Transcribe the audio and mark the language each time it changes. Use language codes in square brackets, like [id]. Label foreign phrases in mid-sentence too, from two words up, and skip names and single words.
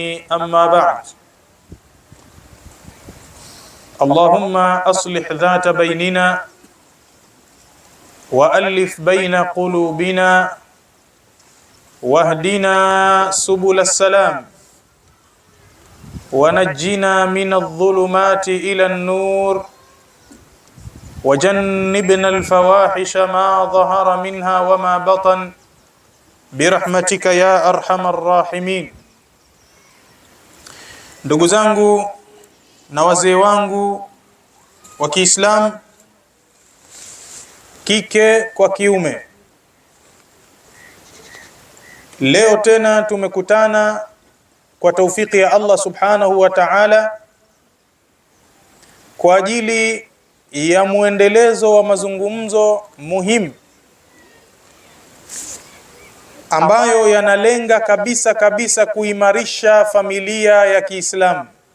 [ar] أما بعد، اللهم أصلح ذات بيننا وألف بين قلوبنا واهدنا سبل السلام ونجنا من الظلمات إلى النور وجنبنا الفواحش ما ظهر منها وما بطن برحمتك يا أرحم الراحمين. [sw] Ndugu zangu na wazee wangu wa Kiislamu, kike kwa kiume, leo tena tumekutana kwa taufiki ya Allah [ar] سبحانه وتعالى [sw] kwa ajili ya muendelezo wa mazungumzo muhimu ambayo yanalenga kabisa kuimarisha familia ya Kiislamu.